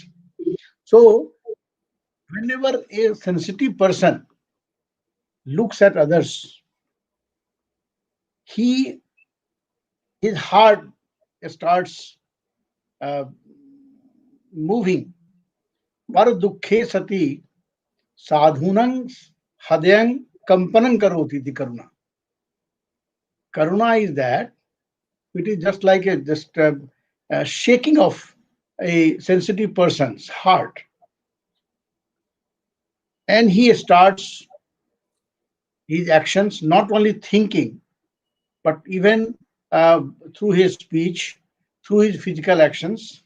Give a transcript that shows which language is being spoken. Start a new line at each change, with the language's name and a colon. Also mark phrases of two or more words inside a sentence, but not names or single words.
English: So whenever a sensitive person looks at others, his heart starts moving.
Pali: Par dukkhe sati sadhunang hadayang kampanam karoti ti karuna.
English: Karuna is that it is just like a shaking of a sensitive person's heart. And he starts his actions, not only thinking, but even through his speech, through his physical actions.